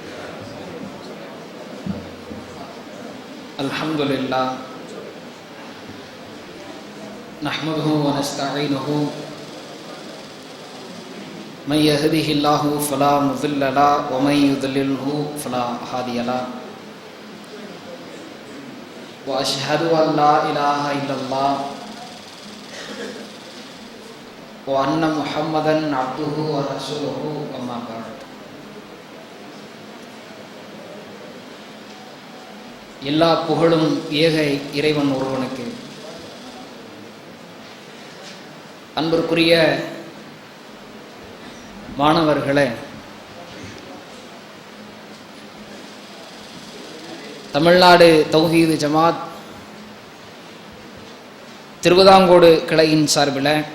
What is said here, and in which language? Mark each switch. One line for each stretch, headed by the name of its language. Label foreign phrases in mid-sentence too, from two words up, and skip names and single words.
Arabic: الحمد لله نحمده ونستعينه من يهده الله فلا مضل له ومن يضلله فلا هادي له وأشهد أن لا إله إلا الله وأن محمدًا عبده ورسوله أما بعد.
Tamil: எல்லா புகழும் ஏக இறைவன் ஒருவனுக்கு. அன்பிற்குரிய மாணவர்களே, தமிழ்நாடு தௌஹீது ஜமாத் திருவிதாங்கோடு கிளையின் சார்பில்